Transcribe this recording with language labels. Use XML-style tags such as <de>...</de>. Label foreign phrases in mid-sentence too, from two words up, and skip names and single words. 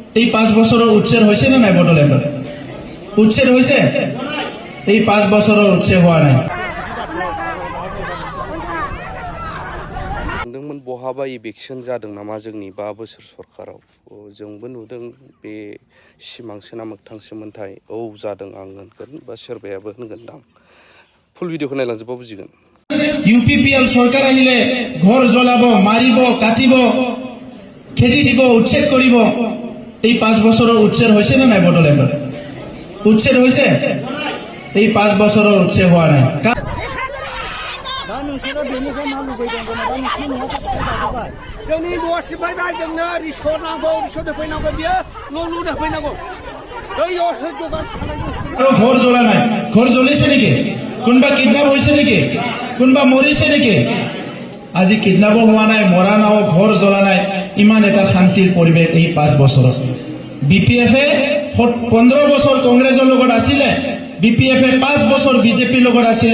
<as>এই 5 বছৰৰ উচ্ছেদ হৈছে নে নাই? বড়োলেণ্ডত উচ্ছেদ হৈছে? এই 5 বছৰৰ উচ্ছেদ হোৱা নাই।</as> <brx>बहाबा इलेक्शन जादों नामा जोंनि 5 बोसोर सरकाराव जोंबो नुदों बे सिमांसो ना मोगथांसोमोनथाय औ जादों आं होनगोन बा सोरबायाबो होनगोनदां</brx> <en>full video</en> <brx>नायलांजोबबा बुजिगोन।</brx> <as>ইউপিপিএল চৰকাৰ আহিলে ঘৰ জ্বলাব, মাৰিব, কাটিব, খেদি দিব, উচ্ছেদ কৰিব। এই 5 বছৰৰ উচ্ছেদ হৈছে নে নাই? বড়োলেণ্ডত উচ্ছেদ হৈছে? এই 5 বছৰৰ উচ্ছেদ হোৱা নাই।</as> <brx>जोंनि न' सिफायबाय जोंनो रिसर्ट नांगौ, रिसर्ट होफैनांगौ, बियो न' लुनो होफैनांगौ।</brx> <as>ঘৰ জ্বলা নাই। ঘৰ জ্বলিছে নেকি? কোনোবা কিডনাপ হৈছে নেকি? কোনোবা মৰিছে নেকি? আজি কিডনাপ হোৱা নাই, মৰা নাই, ঘৰ জ্বলা নাই। ইমান এটা শান্তিৰ পৰিৱেশ এই 5 বছৰত। বিপিএফে 15 বছৰ কংগ্ৰেছৰ লগত আছিলে, বিপিএফে 5 বছৰ বিজেপিৰ লগত আছিলে।</as>